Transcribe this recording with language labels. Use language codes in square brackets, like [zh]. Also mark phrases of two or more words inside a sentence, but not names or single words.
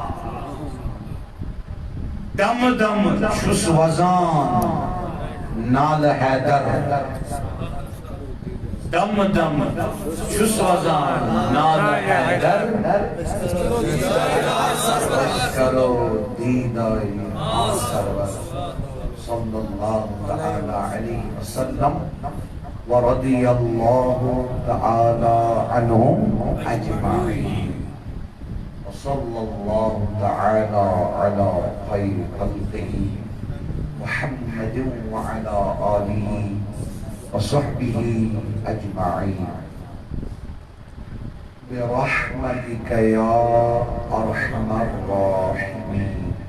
[ks] دمہٕ دمہٕ چھُس وزان نالہٕ حیدر. دمہٕ دمہٕ چھُس وزان نالہٕ حیدر. أسۍ کرو دیٖدارِ سرور [ar] صلی اللہ تعالی علیہ وسلم ورضی اللہ تعالی عنہم اجمعین. وصلی اللہ تعالی علی خیر خلقہ محمد وعلی آلہ وصحبہ اجمعین برحمتک یا ارحم الراحمین.